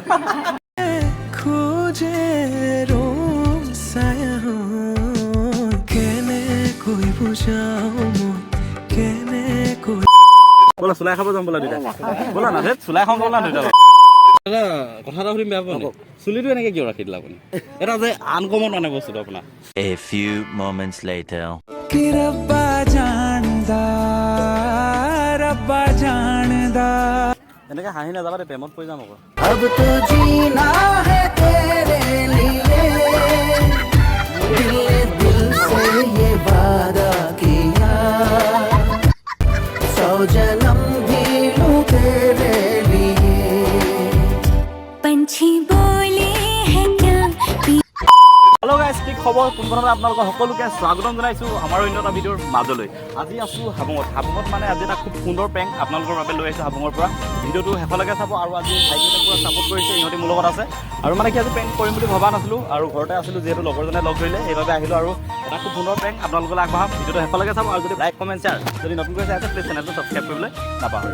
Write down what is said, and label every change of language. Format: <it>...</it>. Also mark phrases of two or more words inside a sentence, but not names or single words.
<as>খোজে ৰোম ছায়া কেনেকৈ বুজাও কেনেকৈ ব'লা চুলাই খাব যাম বোলা দুইটা ব'লা না চুলাই খাম ব'লা দুইটা দাদা কথা এটা সুধিম বেয়া পোৱা নাই চুলিটো এনেকে কিয় ৰাখি দিলা আপুনি এটা যে আনকমন মানে বস্তুটো আপোনাৰ</as> <en>A few moments later.</en> <pa>कि रब्बा जानदा</pa> <as>এনেকে হাঁহি নাযাবা দে প্ৰেমত পৰি যাম আকৌ</as> <hi>अब तो जीना है तेरे लिए दिल से ये वादा किया 100 जन्म भी लूं तेरे लिए पंछी बोले हैं क्या</hi> <en>hello guys</en> <as>কি খবৰ পোনপ্ৰথমে আপোনালোকক সকলোকে স্বাগতম জনাইছোঁ আমাৰ অন্য এটা ভিডিঅ'ৰ মাজলৈ আজি আছোঁ হাবুঙত মানে আজি এটা খুব সুন্দৰ প্ৰেংক আপোনালোকৰ বাবে লৈ আহিছোঁ হাবুঙৰ পৰা ভিডিঅ'টো শেষলৈকে চাব আৰু আজি ভাইটিহঁতে পুৰা ছাপোৰ্ট কৰিছে ইহঁতি মোৰ লগত আছে আৰু মানে কি আজি প্ৰেংক কৰিম বুলি ভবা নাছিলোঁ আৰু ঘৰতে আছিলোঁ যিহেতু লগৰজনে লগ ধৰিলে সেইবাবে আহিলোঁ আৰু এটা খুব সুন্দৰ প্ৰেংক আপোনালোকলৈ আগবঢ়াম ভিডিঅ'টো শেষলৈকে চাব আৰু যদি</as> <en>like comment share</en> <as>যদি নতুনকৈ চাই আছে প্লিজ চেনেলটো ছাবস্ক্ৰাইব কৰিবলৈ নাপাহৰিব</as>